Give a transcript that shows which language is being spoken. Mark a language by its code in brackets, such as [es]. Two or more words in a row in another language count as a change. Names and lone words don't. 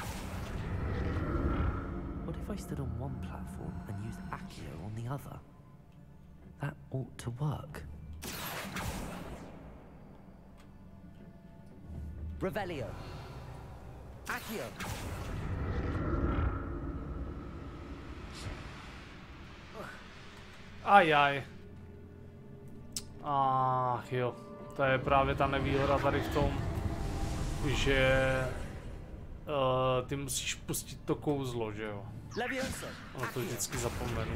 [en] What if I stood on one platform and used Accio on the other? That ought to work. [cs] Revelio. Accio. Ajaj. Ach jo. To je právě ta nevýhoda tady v tom, že ty musíš pustit to kouzlo, že jo? No to vždycky zapomenu.